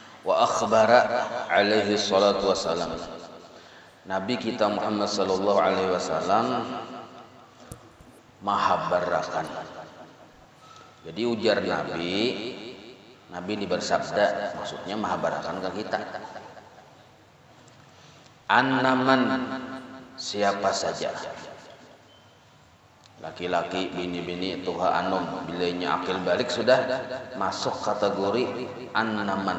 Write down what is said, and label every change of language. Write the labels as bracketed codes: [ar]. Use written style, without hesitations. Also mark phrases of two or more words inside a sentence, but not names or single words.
[ar] وأخبر عليه الصلاة والسلام. [bjn] Nabi kita Muhammad [ar] صلى الله عليه وسلم [bjn] mahabarakan. Jadi ujar Nabi ini bersabda, maksudnya mahabarakan ke kita. Annaman, siapa saja, laki-laki, bini-bini, tuha anum, bilanya akil balik sudah masuk kategori annaman.